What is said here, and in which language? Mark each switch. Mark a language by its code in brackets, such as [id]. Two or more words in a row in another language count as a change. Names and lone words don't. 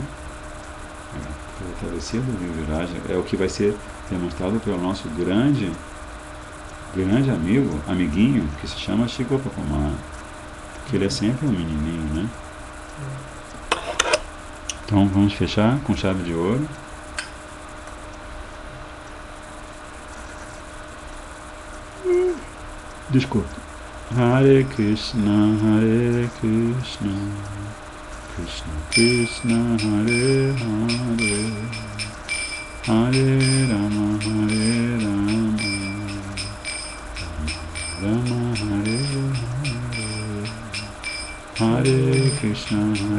[pt] A travessia do rio Viraja é o que vai ser demonstrado pelo nosso grande amiguinho, que se chama Shri Gopakumar, porque ele é sempre um menininho, né? Então vamos fechar com chave de ouro. Desculpa. [sa] हरे कृष्ण कृष्ण कृष्ण हरे हरे हरे राम राम हरे हरे हरे कृष्ण,